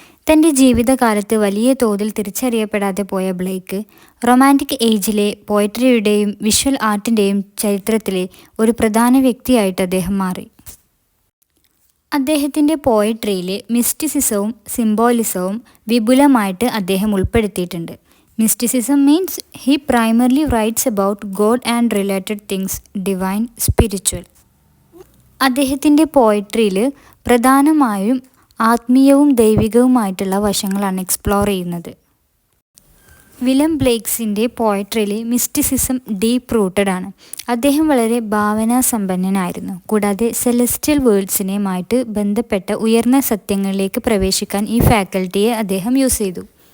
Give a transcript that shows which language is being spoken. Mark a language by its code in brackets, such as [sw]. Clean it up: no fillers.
[ml] തൻ്റെ ജീവിതകാലത്ത് വലിയ തോതിൽ തിരിച്ചറിയപ്പെടാതെ പോയ ബ്ലേക്ക് റൊമാൻറ്റിക് ഏജിലെ പോയട്രിയുടെയും വിഷ്വൽ ആർട്ടിൻ്റെയും ചരിത്രത്തിലെ ഒരു പ്രധാന വ്യക്തിയായിട്ട് അദ്ദേഹം മാറി. അദ്ദേഹത്തിൻ്റെ പോയട്രിയിലെ മിസ്റ്റിസിസവും സിംബോളിസവും വിപുലമായിട്ട് അദ്ദേഹം ഉൾപ്പെടുത്തിയിട്ടുണ്ട്. [en] Mysticism means he primarily writes about God and related things, divine, spiritual. [ml] അദ്ദേഹത്തിൻ്റെ പോയട്രിയിൽ പ്രധാനമായും ആത്മീയവും ദൈവികവുമായിട്ടുള്ള വശങ്ങളാണ് എക്സ്പ്ലോർ ചെയ്യുന്നത്. വില്യം ബ്ലേക്സിൻ്റെ പോയട്രിയിൽ മിസ്റ്റിസിസം ഡീപ്പ് റൂട്ടഡ് ആണ്. അദ്ദേഹം വളരെ ഭാവനാസമ്പന്നനായിരുന്നു. കൂടാതെ സെലസ്റ്റിയൽ വേൾഡ്സിനെയുമായിട്ട് ബന്ധപ്പെട്ട ഉയർന്ന സത്യങ്ങളിലേക്ക് പ്രവേശിക്കാൻ ഈ ഫാക്കൽറ്റിയെ അദ്ദേഹം യൂസ് ചെയ്തു.